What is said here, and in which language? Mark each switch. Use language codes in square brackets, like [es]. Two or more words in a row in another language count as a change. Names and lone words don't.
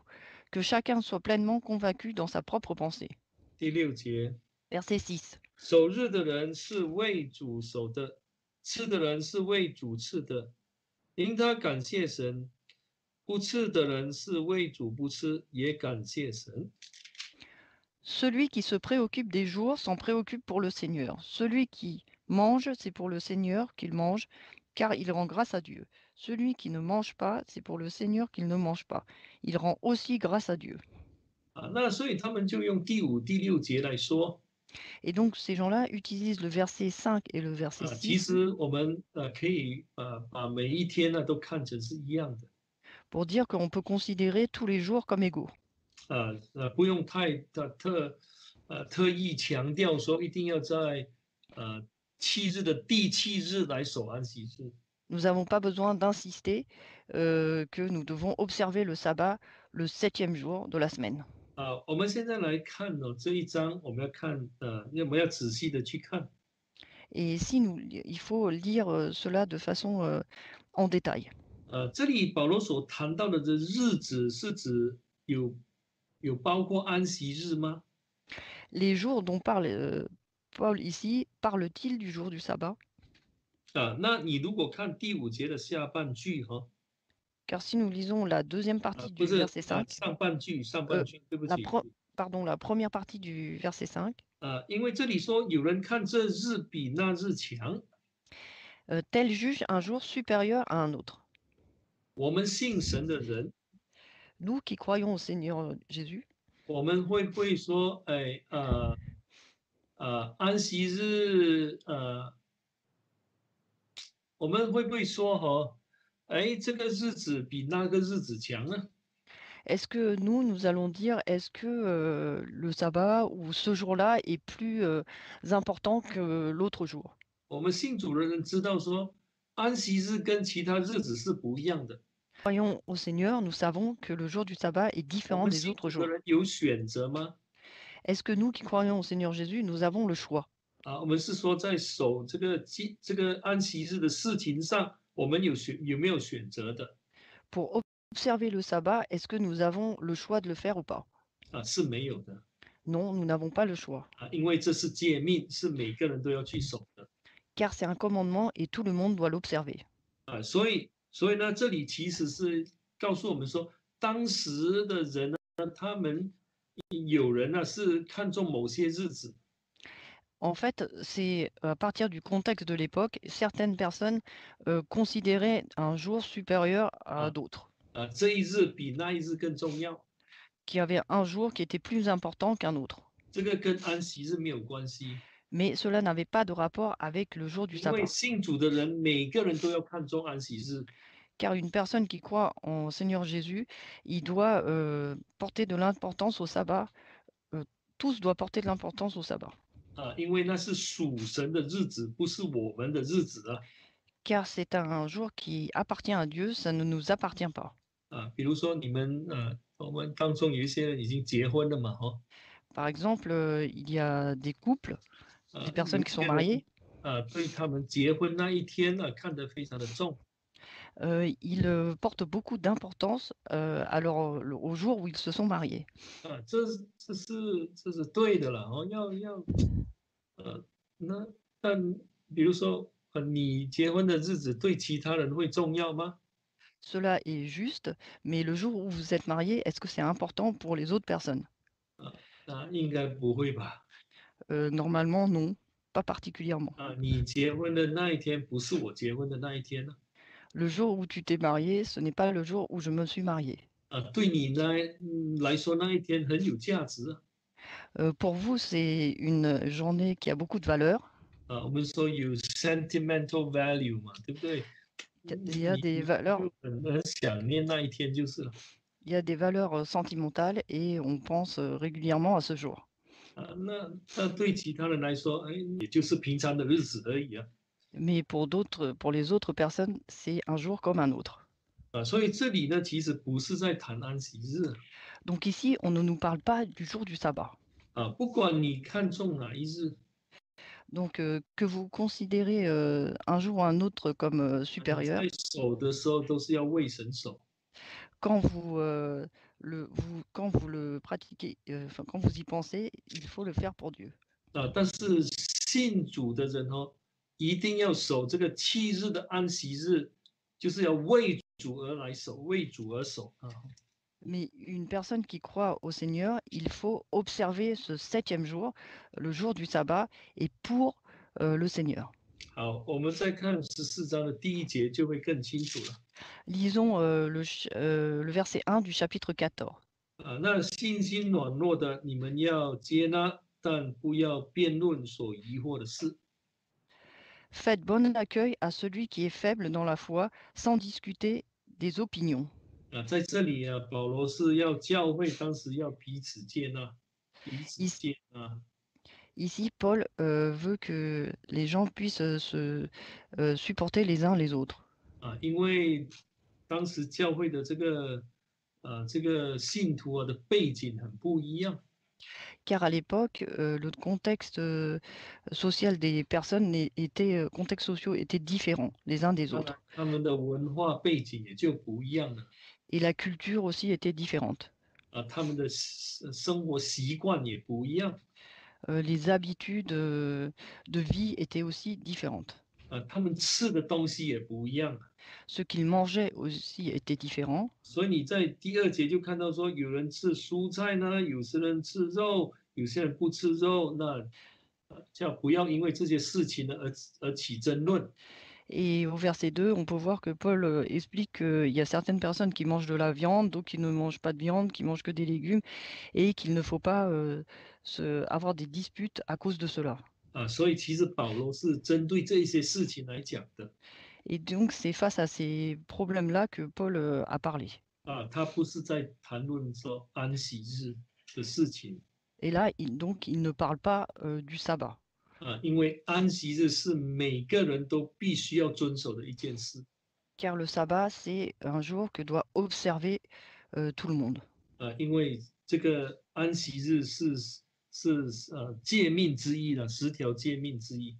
[fr] Que chacun soit pleinement convaincu dans sa propre pensée. [zh] 第6节， [fr] Verset 6. [zh] 守日的人是为主守的，吃的人是为主吃的，因他感谢神；不吃的人是为主不吃，也感谢神。 [fr] Celui qui se préoccupe des jours s'en préoccupe pour le Seigneur. Celui qui mange, c'est pour le Seigneur qu'il mange, car il rend grâce à Dieu. Celui qui ne mange pas, c'est pour le Seigneur qu'il ne mange pas. Il rend aussi grâce à Dieu. [zh] 那所以他们就用第5、第6节来说。 [fr] Et donc ces gens-là utilisent le verset 5 et le verset [zh] 其 [fr] 6 [zh] 实我们可以把每一天呢都看成是一样的。 [fr] pour dire qu'on peut considérer tous les jours comme égaux. [zh] 不用特意强调说一定要在7日的第7日来守安息日。 [fr] Nous n'avons pas besoin d'insister que nous devons observer le sabbat le 7e jour de la semaine. [zh] 我们现在来看这一章，我们要仔细的去看。 [fr] Et ici, il faut lire cela de façon en détail. [zh] 这里保罗所谈到的这日子是指有包括安息日吗？ [fr] Les jours dont parle Paul ici, parle-t-il du jour du sabbat? [zh] 那你如果看第5节的下半句 [fr] Car si nous lisons la deuxième partie du [zh] 不是 [fr] verset 5, [zh] 上半句，对不起。 [fr] la première partie du verset 5, [zh] 因为这里说有人看这日比那日强。 [fr] tel juge un jour supérieur à un autre. [zh] 我们信神的人， [fr] Nous qui croyons au Seigneur Jésus, [zh] 我们会不会说，安息日，我们会不会说这个日子比那个日子强呢？ [fr] est-ce que nous allons dire, est-ce que le sabbat ou ce jour-là est plus important que l'autre jour? [zh] 我们信主的人知道说，安息日跟其他日子是不一样的。 [fr] Croyons au Seigneur, nous savons que le jour du sabbat est [zh] 我 [fr] différent [zh] 们 [fr] des [zh] 信 [fr] autres [zh] 主的 [fr] jours. [zh] 人有选择吗？ [fr] Est-ce que nous qui croyons au Seigneur Jésus, nous avons le choix? [zh] 我们是说在守这个安息日的事情上，我们有没有选择的？ [fr] Pour observer le sabbat, est-ce que nous avons le choix de le faire ou pas? [zh] 是没有的。 [fr] Non, nous n'avons pas le choix. [zh] 因为这是诫命，是每个人都要去守的。 [fr] Car c'est un commandement et tout le monde doit l'observer. [zh] 所以呢，这里其实是告诉我们说，当时的人呢，他们有人呢是看重某些日子。 [fr] En fait, c'est à partir du contexte de l'époque, certaines personnes considéraient un jour supérieur à d'autres, [zh] 这一日比那一日更重要。 [fr] qui avaient un jour qui était plus important qu'un autre. [zh] 这个跟安息日没有关系， [fr] Mais cela n'avait pas de rapport avec le jour du [zh] 因为 [fr] sabbat. [zh] 信主的人每个人都要看重安息日。 [fr] Car une personne qui croit en Seigneur Jésus, il doit porter de l'importance au sabbat. Tous doivent porter de l'importance au sabbat. [zh] 因为那是属神的日子，不是我们的日子啊。 [fr] Car c'est un jour qui appartient à Dieu, ça ne nous appartient pas. [zh] 比如说你们我们当中有一些人已经结婚了嘛， [fr] Par exemple, il y a des couples, des personnes qui sont mariées. [zh] 对他们结婚那一天呢，看得非常的重。 [fr] Ils portent beaucoup d'importance au jour où ils se sont mariés. [zh] 这是对的了那但比如说你结婚的日子对其他人会重要吗？ [fr] Cela est juste, mais le jour où vous êtes mariés, est-ce que c'est important pour les autres personnes? [zh] 应该不会吧。 [fr] Normalement, non, pas particulièrement. [zh] 你结婚的那一天不是我结婚的那一天呢。 [fr] Le jour où tu t'es marié, ce n'est pas le jour où je me suis mariée. [zh] 对你来说那一天很有价值啊。 [fr] Pour vous, c'est une journée qui a beaucoup de valeur. [zh] 我们说有 [en] sentimental value [zh] 嘛，对不对？ [fr] Il y a des [zh] 你 [fr] valeurs, [zh] 就很想念那一天就是了。 [fr] il y a des valeurs sentimentales et on pense régulièrement à ce jour. [zh] 那对其他人来说，哎，也就是平常的日子而已啊。 [fr] Mais pour les autres personnes, c'est un jour comme un autre. [zh] 所以这里呢，其实不是在谈安息日 [fr] Donc ici, on ne nous parle pas du jour du sabbat. [zh] 不管你看重哪一日， [fr] Donc que vous considérez un jour ou un autre comme [zh] 你 [fr] supérieur, [zh] 在守的时候都是要为神守 [fr] quand quand vous le pratiquez, enfin, quand vous y pensez, il faut le faire pour Dieu. [zh] 但是信主的人哦，一定要守这个7日的安息日，就是要为主而来守，为主而守啊。 [fr] Mais une personne qui croit au Seigneur, il faut observer ce 7e jour, le jour du sabbat, et pour le Seigneur. [zh] 好，我们再看14章的第1节就会更清楚了。 [fr] Lisons le verset 1 du chapitre 14. [zh] 那信心软弱的，你们要接纳，但不要辩论所疑惑的事。 [fr] Faites bon accueil à celui qui est faible dans la foi, sans discuter des opinions. [zh] 在这里啊，保罗是要教会当时要彼此接纳，彼此 [fr] Ici, [zh] 接纳。 [fr] ici, Paul veut que les gens puissent se supporter les uns les autres. [zh] 因为当时教会的这个信徒啊的背景很不一样。 [fr] Car à l'époque, le contexte social des personnes contextes sociaux étaient différents les uns des [zh] 当然 [fr] autres. [zh] 他们的文化背景也就不一样了。 [fr] Et la culture aussi était différente. [zh] 他们的生活习惯也不一样。 [fr] Les habitudes de vie étaient aussi différentes. [zh] 他们吃的东西也不一样。 [fr] Ce qu'ils mangeaient aussi était différent. [zh] 所以你在第2节就看到说，有人吃蔬菜呢，有些人吃肉，有些人不吃肉。那叫不要因为这些事情呢而起争论。 [fr] Et au verset 2, on peut voir que Paul explique qu'il y a certaines personnes qui mangent de la viande, d'autres qui ne mangent pas de viande, qui mangent que des légumes, et qu'il ne faut pas avoir des disputes à cause de cela. [zh] 所以其实保罗是针对这些事情来讲的。 [fr] Et donc, c'est face à ces problèmes-là que Paul a parlé. [zh] 他不是在谈论说安息日的事情。 [fr] Et là, il ne parle pas du sabbat. [zh] 因为安息日是每个人都必须要遵守的一件事。 [fr] Car le sabbat, c'est un jour que doit observer tout le monde. [zh] 因为这个安息日是诫命之一了，10条诫命之一。